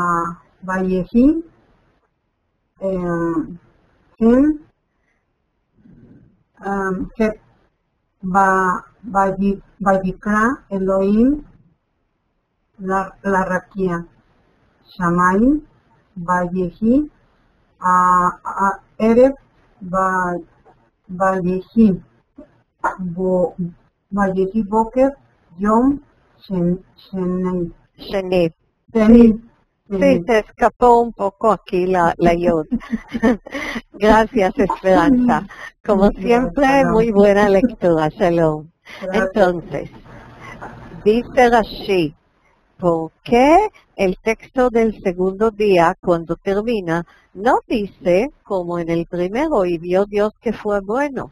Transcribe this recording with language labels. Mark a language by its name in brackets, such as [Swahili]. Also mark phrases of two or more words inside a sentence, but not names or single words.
[Hebrew] ויהי כן ח ויקרא אלהים לרקיע שמים ויהי ערב ויהי ויהי בקר יום שני. [Spanish] Sí, se escapó un poco aquí la yod. Gracias, Esperanza. Como siempre, muy buena lectura. Shalom. Entonces, dice Rashi, ¿por qué el texto del segundo día, cuando termina, no dice, como en el primero, y vio Dios que fue bueno?